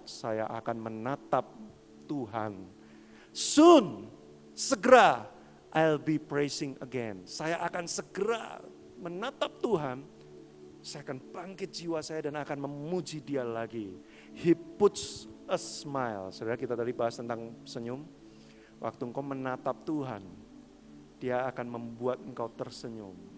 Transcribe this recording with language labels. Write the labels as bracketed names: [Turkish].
[Indonesian] Saya akan menatap Tuhan. [English] Soon, [Indonesian] segera, [English] I'll be praising again. [Indonesian] Saya akan segera menatap Tuhan. Saya akan bangkit jiwa saya dan akan memuji dia lagi. [English] He puts a smile. [Indonesian] Saudara, kita tadi bahas tentang senyum. Waktu engkau menatap Tuhan, dia akan membuat engkau tersenyum.